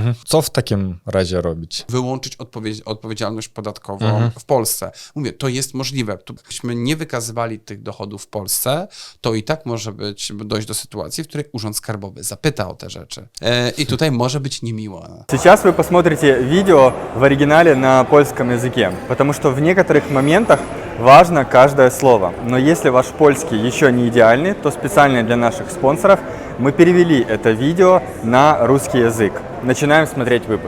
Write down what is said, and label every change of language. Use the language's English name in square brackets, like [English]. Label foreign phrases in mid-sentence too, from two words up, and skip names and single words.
[Polish] Co w takim razie robić? Wyłączyć odpowiedzialność podatkową w Polsce. Mówię, to jest możliwe. Gdybyśmy nie wykazywali tych dochodów w Polsce, to i tak może dojść do sytuacji, w której Urząd Skarbowy zapyta o te rzeczy. I tutaj może być niemiło. [Russian] Сейчас вы посмотрите видео в оригинале на польском языке, потому что в некоторых моментах важно каждое слово. Но если ваш польский еще не идеальный, то специально для наших спонсоров мы перевели это видео на русский язык. Начинаем смотреть выпуск.